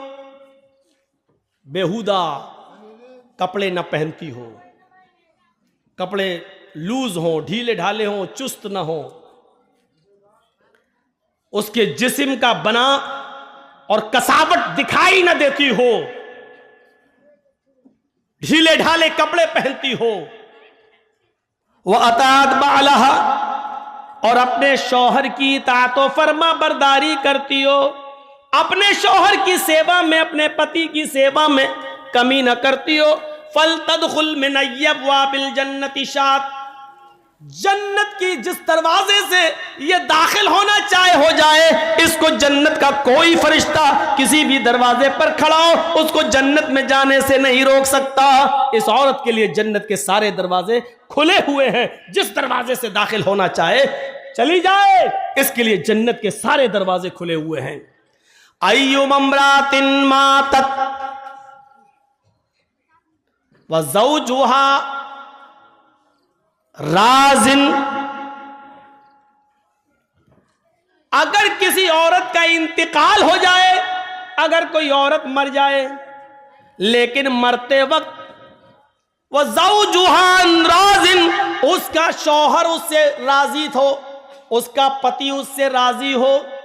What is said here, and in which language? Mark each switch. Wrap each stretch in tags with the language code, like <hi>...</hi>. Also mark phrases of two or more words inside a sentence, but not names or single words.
<hi>बेहुदा कपड़े न पहनती हो, कपड़े लूज हो, ढीले ढाले हो, चुस्त न हो, उसके जिस्म का बना और कसावट दिखाई न देती हो, ढीले ढाले कपड़े पहनती हो, वह</hi> <ar>أطاعت بعلها,</ar> <hi>और अपने शौहर की इताअत फरमा बरदारी करती हो, अपने शौहर की सेवा में, अपने पति की सेवा में कमी न करती हो।</hi> <ar>فلتدخل من أبواب الجنة شاءت,</ar> <hi>जन्नत की जिस दरवाजे से ये दाखिल होना चाहे हो जाए, इसको जन्नत का कोई फरिश्ता किसी भी दरवाजे पर खड़ा हो उसको जन्नत में जाने से नहीं रोक सकता। इस औरत के लिए जन्नत के सारे दरवाजे खुले हुए हैं, जिस दरवाजे से दाखिल होना चाहे चली जाए, इसके लिए जन्नत के सारे दरवाजे खुले हुए हैं।</hi> <ar>أيما امرأة ماتت وزوجها راض,</ar> <hi>अगर किसी औरत का इंतकाल हो जाए, अगर कोई औरत मर जाए, लेकिन मरते वक्त वह</hi> <ar>زوجها راض,</ar> <hi>उसका शौहर उससे राजी हो, उसका पति उससे राजी हो,</hi>